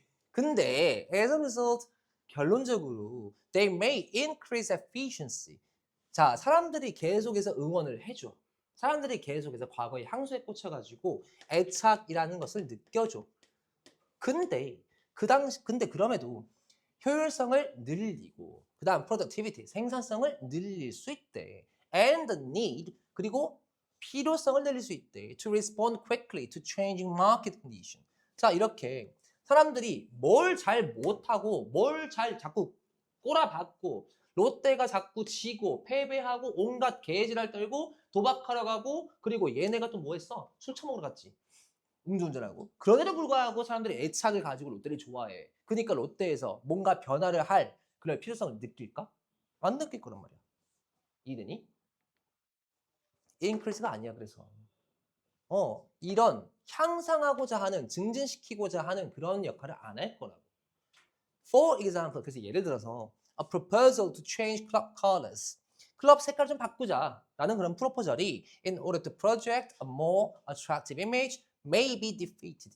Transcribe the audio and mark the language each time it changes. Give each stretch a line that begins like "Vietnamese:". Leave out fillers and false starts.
English: 근데 as a result
Korean: 결론적으로
English: they may increase efficiency.
Korean: 자, 사람들이 계속해서 응원을 해줘. 사람들이 계속해서 과거의 향수에 꽂혀가지고 애착이라는 것을 느껴줘. 근데 근데 그럼에도 효율성을 늘리고 그다음 productivity 생산성을 늘릴 수 있대.
English: And the need
Korean: 그리고 필요성을 늘릴 수 있대.
English: To respond quickly to changing market condition.
Korean: 자, 이렇게 사람들이 뭘 잘 못하고 뭘 잘 자꾸 꼬라박고 롯데가 자꾸 지고 패배하고 온갖 개지랄 떨고 도박하러 가고 그리고 얘네가 또 뭐 했어? 술 처먹으러 갔지. 음주운전하고. 그런에도 불구하고 사람들이 애착을 가지고 롯데를 좋아해. 그러니까 롯데에서 뭔가 변화를 할 그럴 필요성을 느낄까? 안 느낄 거란 말이야. 이해되니? 인크리스가 아니야 그래서. 이런 향상하고자 하는 증진시키고자 하는 그런 역할을 안 할 거라고.
English: For example,
Korean: 그래서 예를 들어서
English: a proposal to change club colors.
Korean: 클럽 색깔 좀 바꾸자 라는 그런 프로포절이
English: in order to project a more attractive image may be defeated.